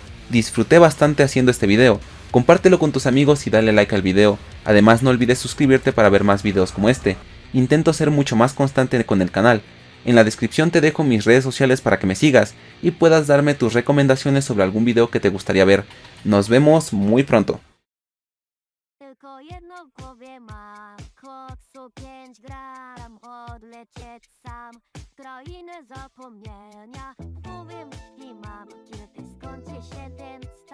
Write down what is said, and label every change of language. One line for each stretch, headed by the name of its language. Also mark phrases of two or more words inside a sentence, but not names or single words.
Spanish: Disfruté bastante haciendo este video. Compártelo con tus amigos y dale like al video. Además no olvides suscribirte para ver más videos como este. Intento ser mucho más constante con el canal. En la descripción te dejo mis redes sociales para que me sigas y puedas darme tus recomendaciones sobre algún video que te gustaría ver. Nos vemos muy pronto.
Polish: Tylko jedno w głowie mam, koksu 5 gram, odlecieć sam, krainę zapomnienia, powiem i mam, kiedy skończy się ten stan.